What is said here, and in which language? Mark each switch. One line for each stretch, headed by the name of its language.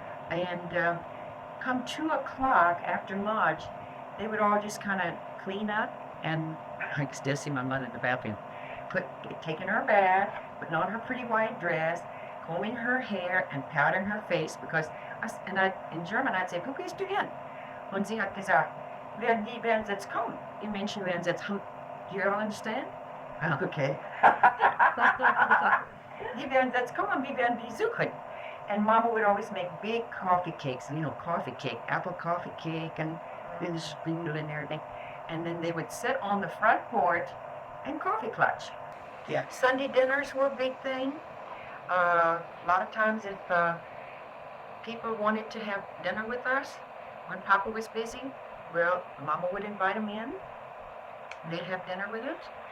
English: And come 2 o'clock after lunch, they would all just kind of clean up, and I can still see my mother in the bathroom, taking her bath, putting on her pretty white dress, combing her hair and powdering her face because, in German I'd say,
German: "Wo gehst du hin?" Und sie hat gesagt, die werden jetzt kommen. Die Menschen werden jetzt kommen.
English: Do you all understand? Okay.
German: Die werden jetzt kommen, wir werden die suchen.
English: And Mama would always make big coffee cakes, coffee cake, apple coffee cake, and the strudel and everything. And then they would sit on the front porch and coffee clutch. Yeah. Sunday dinners were a big thing. A lot of times if people wanted to have dinner with us, when Papa was busy, well, Mama would invite them in. They'd have dinner with us.